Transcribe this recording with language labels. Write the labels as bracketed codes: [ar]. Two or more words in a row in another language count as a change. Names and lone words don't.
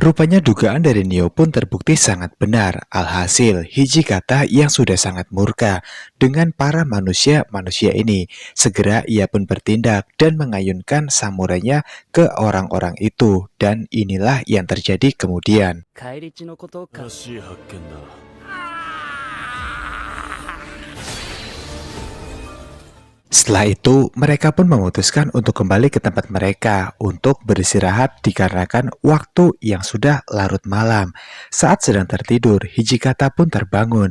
[id] Rupanya dugaan dari Nio pun terbukti sangat benar. Alhasil, Hijikata yang sudah sangat murka dengan para manusia ini, segera ia pun bertindak dan mengayunkan samurainya ke orang-orang itu. Dan inilah yang terjadi kemudian. [ja] 返り血のことか新しい発見だ。 [id] Setelah itu, mereka pun memutuskan untuk kembali ke tempat mereka untuk beristirahat dikarenakan waktu yang sudah larut malam. Saat sedang tertidur, Hijikata pun terbangun.